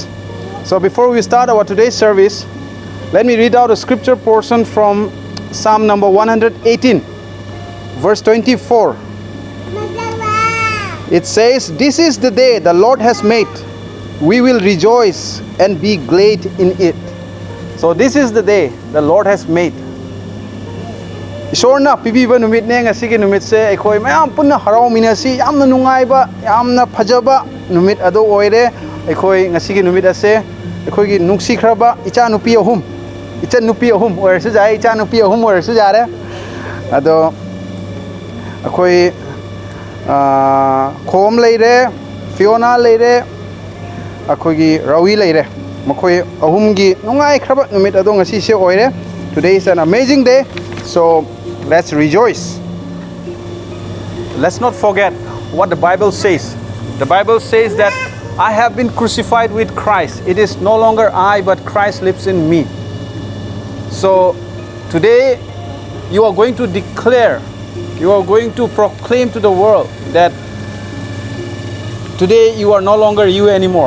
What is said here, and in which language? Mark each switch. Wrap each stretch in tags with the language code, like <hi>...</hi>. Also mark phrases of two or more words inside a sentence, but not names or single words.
<en>So before we start our today's service, let me read out a scripture portion from Psalm number 118, verse 24. It says, "This is the day the Lord has made. We will rejoice and be glad in it." So this is the day the Lord has made.</en> <mni>Ishorna pibiba numit ne ngasi gi numit se aikhoi mayam punna harau minasi yamna nungaiba yamna phajaba numit ado oire aikhoi ngasi gi numit ase aikhoi gi nungsi khraba icha nupi ahum oire su jai icha nupi ahum oire su jare ado aikhoi khom leire Fiona leire akogi Rawi leire makoi ahumgi nungai khraba numit ado ngasi se oire.</mni> <en>Today is an amazing day, so let's rejoice. Let's not forget what the Bible says. The Bible says that I have been crucified with Christ. It is no longer I, but Christ lives in me. So today you are going to declare, you are going to proclaim to the world that today you are no longer you anymore.</en>